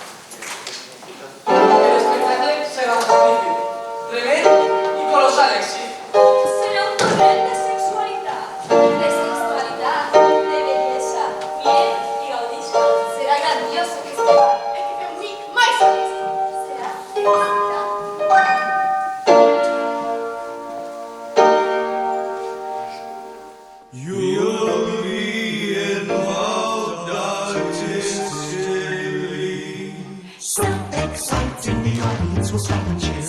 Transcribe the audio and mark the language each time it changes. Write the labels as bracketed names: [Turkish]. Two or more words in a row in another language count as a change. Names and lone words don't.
[Catalan] El espectacle serà magnífic, tremend i colossal èxit. Serà un torrent de sexualitat, de sensualitat, de bellesa. Miren i gaudisca. Serà grandioso que estarà. El que fem avui mai s'ha vist. Serà felicitat. [English] You'll be involved artistically. So exciting, the audience will stop and cheer.